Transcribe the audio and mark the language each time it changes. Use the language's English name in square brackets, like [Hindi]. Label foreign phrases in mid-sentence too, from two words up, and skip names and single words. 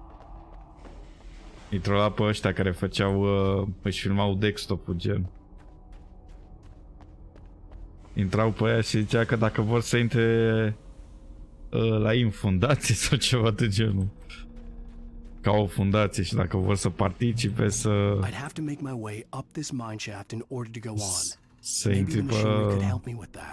[Romanian] Îi trolla pe ăștia care făceau, își filmau desktop-ul, gen. Intrau pe aia și zicea că dacă vor să intre la ei în fundație sau ceva de genul. Ca o fundație și dacă vor să participe să... [English] I'd have to make my way up this mine shaft in order to go on. [Romanian] Să [English] Maybe [Romanian] intri [English] the machinery could [Romanian] pe... [English] help me with that.